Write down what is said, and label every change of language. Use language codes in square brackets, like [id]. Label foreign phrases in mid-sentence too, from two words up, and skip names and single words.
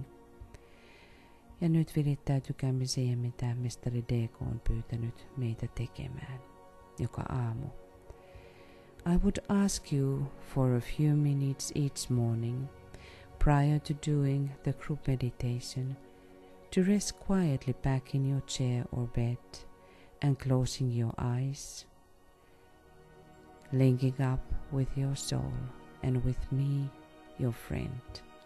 [fi] Ja nyt virittäytykäämme siihen, mitä mestari DK on pyytänyt meitä tekemään joka aamu. [en] I would ask you for a few minutes each morning, prior to doing the group meditation, to rest quietly back in your chair or bed and closing your eyes, linking up with your soul and with me, your friend.